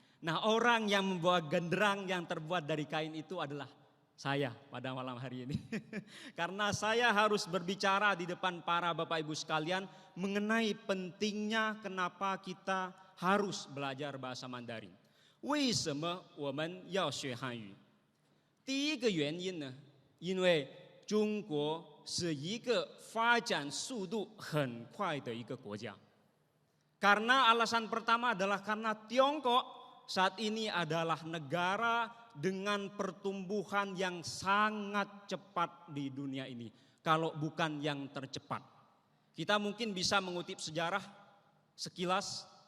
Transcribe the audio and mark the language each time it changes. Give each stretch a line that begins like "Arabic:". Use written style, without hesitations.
Indonesian: Nah, orang yang membawa genderang yang terbuat dari kain itu adalah saya pada malam hari ini. Karena saya harus berbicara di depan para Bapak Ibu sekalian mengenai pentingnya kenapa kita harus belajar bahasa Mandarin.
Chinese: 为什么我们要学汉语？第一个原因呢，因为中国是一个发展速度很快的一个国家。
Indonesian: Karena alasan pertama adalah karena Tiongkok saat ini adalah negara dengan pertumbuhan yang sangat cepat di dunia ini. Kalau bukan yang tercepat. Kita mungkin bisa mengutip sejarah sekilas.